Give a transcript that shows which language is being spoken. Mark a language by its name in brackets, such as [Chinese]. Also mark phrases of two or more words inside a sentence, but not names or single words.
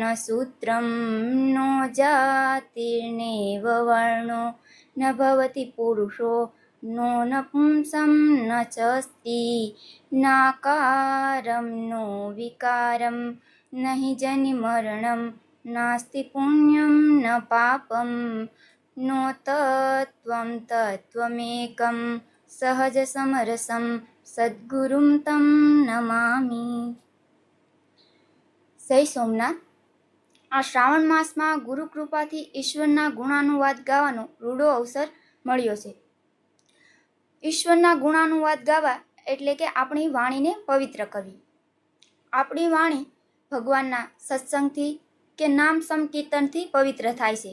[Sanskrit] सूत्रं नो जातिर्नेव वर्णो न भवति पुरुषो नो नपुंसं न च अस्ति नाकारं नो विकारं न हि जनिमरणं नास्ति पुण्यं न पापं नो तत्त्वं तत्त्वमेकं सहजसमरसं सद्गुरुं तं नमामि। [Gujarati] જય સોમનાથ। આ શ્રાવણ માસમાં ગુરુ કૃપાથી ઈશ્વરના ગુણાનુવાદ ગાવાનો રૂડો અવસર મળ્યો છે। ઈશ્વરના ગુણાનુવાદ ગાવા એટલે કે આપણી વાણીને પવિત્ર કરવી। આપણી વાણી ભગવાનના સત્સંગથી કે નામ સંકીર્તનથી પવિત્ર થાય છે।